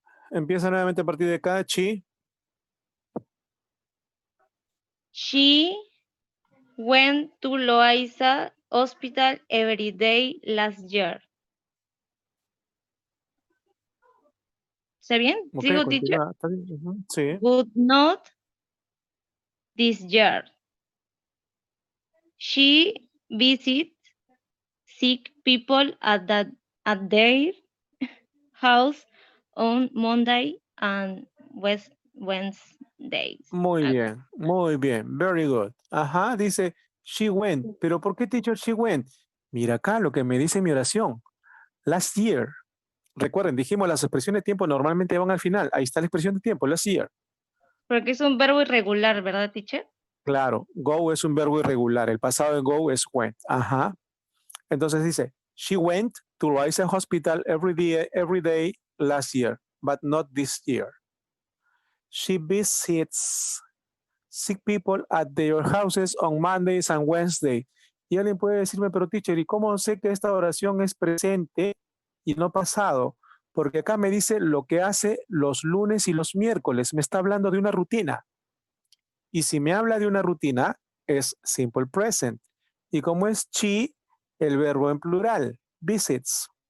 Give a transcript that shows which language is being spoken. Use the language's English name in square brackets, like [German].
[Spanish] Empieza nuevamente a partir de cada she. [English] She went to Loaiza Hospital every day last year. [Spanish] ¿Está bien? Ok, ¿Sigo, continúa. [English] teacher? [Spanish] Sí. [English] But not this year. She visits sick people at their house on Monday and Wednesdays. [Spanish] Muy bien. [English] Very good. [Spanish] Ajá, dice [English] she went. [Spanish] ¿Pero por qué, teacher, [English] she went? [Spanish] Mira acá lo que me dice mi oración. [English] Last year. [Spanish] Recuerden, dijimos las expresiones de tiempo normalmente van al final. Ahí está la expresión de tiempo, [English] last year. [Spanish] Porque es un verbo irregular, ¿verdad, teacher? Claro, go es un verbo irregular. El pasado de go es went. Ajá. Entonces dice, [English] she went to Loaiza Hospital every day last year, but not this year. She visits sick people at their houses on Mondays and Wednesdays. [Spanish] Y alguien puede decirme, pero teacher, ¿y cómo sé que esta oración es presente y no pasado? Porque acá me dice lo que hace los lunes y los miércoles. Me está hablando de una rutina. Y si me habla de una rutina, es simple present. Y como es she, el verbo en plural, visits.